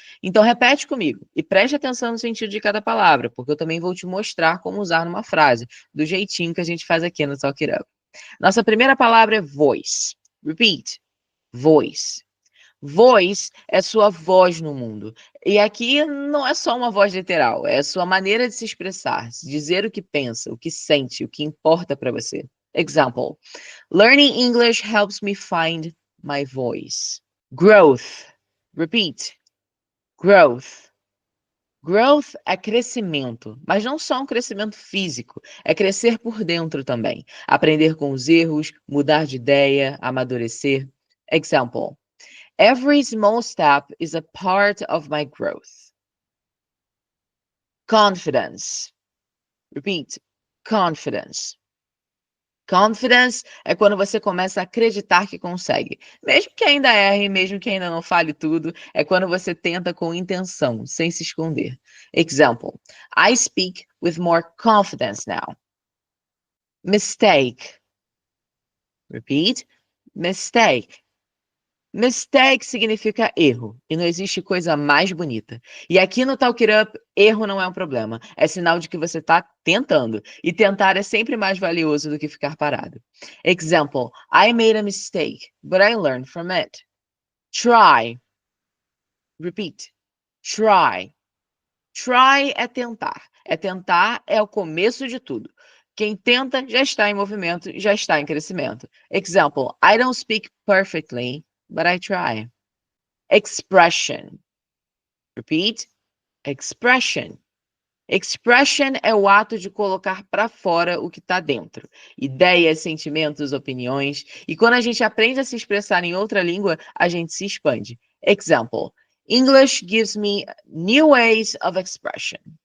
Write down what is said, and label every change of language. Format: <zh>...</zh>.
<pt>Então repete comigo e preste atenção no sentido de cada palavra, porque eu também vou te mostrar como usar numa frase, do jeitinho que a gente faz aqui no Talk It Up. Nossa primeira palavra é voice.</pt> <en>Repeat. Voice.</en> <pt>Voz é sua voz no mundo. E aqui não é só uma voz literal, é a sua maneira de se expressar, dizer o que pensa, o que sente, o que importa para você.</pt> <en>Example: Learning English helps me find my voice. Growth. Repeat. Growth.</en> <pt>Growth é crescimento, mas não só um crescimento físico, é crescer por dentro também. Aprender com os erros, mudar de ideia, amadurecer.</pt> <en>Example: Every small step is a part of my growth. Confidence. Repeat. Confidence.</en> <pt>Confidence é quando você começa a acreditar que consegue. Mesmo que ainda erre, mesmo que ainda não fale tudo, é quando você tenta com intenção, sem se esconder.</pt> <en>Example: I speak with more confidence now. Mistake. Repeat. Mistake.</en> <pt>Mistake significa erro, e não existe coisa mais bonita. E aqui no Talk It Up, erro não é um problema, é sinal de que você está tentando, e tentar é sempre mais valioso do que ficar parado.</pt> <en>Example: I made a mistake, but I learned from it. Try. Repeat. Try.</en> <pt>Try é tentar. Tentar é o começo de tudo. Quem tenta já está em movimento, já está em crescimento.</pt> <en>Example: I don't speak perfectly, but I try. Expression. Repeat. Expression.</en> <pt>Expression é o ato de colocar para fora o que está dentro. Ideias, sentimentos, opiniões. E quando a gente aprende a se expressar em outra língua, a gente se expande.</pt> <en>Example: English gives me new ways of expression.</en>